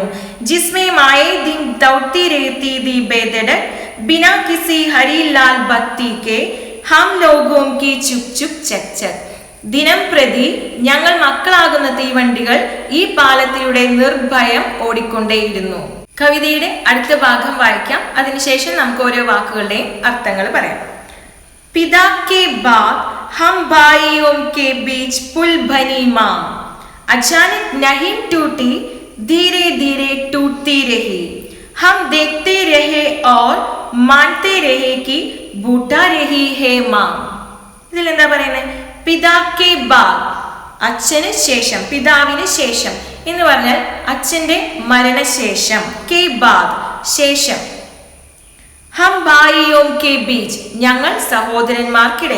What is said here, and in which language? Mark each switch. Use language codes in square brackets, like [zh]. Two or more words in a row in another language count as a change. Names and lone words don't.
[hi] जिसमें माँ ये दिन दौड़ती रहती थी बेधड़क, बिना किसी हरी लाल बत्ती के हम लोगों की छुक छुक छक छक. [ml] ദിനം പ്രതി ഞങ്ങൾ മക്കളാകുന്ന തീവണ്ടികൾ ഈ പാലത്തിലൂടെ നിർഭയം ഓടിക്കൊണ്ടേയിരുന്നു. കവിതയുടെ അടുത്ത ഭാഗം വായിക്കാം. അതിനുശേഷം നമുക്ക് ഓരോ വാക്കുകളുടെയും അർത്ഥങ്ങൾ പറയാം. [hi] पिता के बाद हम भाइयों के बीच पुल बनी मां, अचानक नहीं टूटी, धीरे धीरे टूटती रही. हम देखते रहे और मानते रहे कि बूटा रही है मां. [ml] ഇതിൽ എന്താ പറയുന്നത്? [hi] पिता के बाद, [ml] അച്ഛന് ശേഷം, പിതാവിന് ശേഷം എന്ന് പറഞ്ഞാൽ അച്ഛന്റെ മരണശേഷം. [hi] के बाद, [ml] ശേഷം. [hi] हम भाइयों के बीच, [ml] ഞങ്ങൾ സഹോദരന്മാർക്കിടയിൽ.